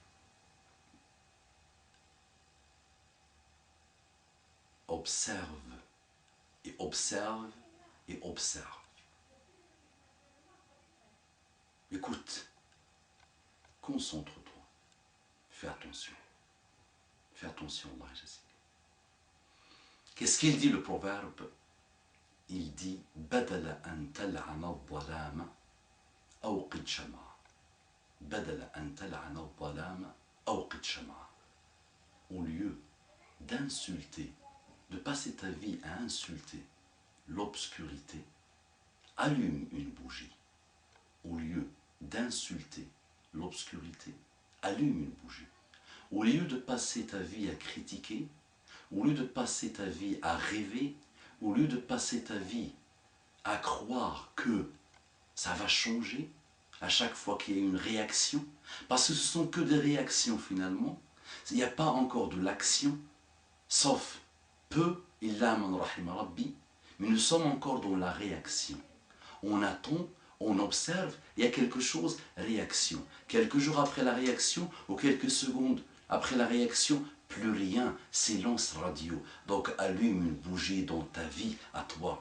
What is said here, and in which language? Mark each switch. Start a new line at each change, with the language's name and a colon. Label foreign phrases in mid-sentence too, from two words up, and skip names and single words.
French: Observe et observe et observe. Écoute, concentre-toi, fais attention. Fais attention,
Arabic: الله جازيك.
French: Qu'est-ce qu'il dit le proverbe? Il dit
Arabic: بدلا أن تلعن الظلام أوقد شمعة. بدلا أن تلعن الظلام أوقد شمعة.
French: Au lieu d'insulter, de passer ta vie à insulter l'obscurité, allume une bougie. Au lieu d'insulter l'obscurité, allume une bougie. Au lieu de passer ta vie à critiquer, au lieu de passer ta vie à rêver, au lieu de passer ta vie à croire que ça va changer à chaque fois qu'il y a une réaction, parce que ce sont que des réactions finalement, il n'y a pas encore de l'action, sauf peu,
Arabic: إلا من رحم ربي,
French: mais nous sommes encore dans la réaction. On attend, on observe, il y a quelque chose, réaction. Quelques jours après la réaction, ou quelques secondes après la réaction, plus rien, silence radio. Donc allume une bougie dans ta vie à toi.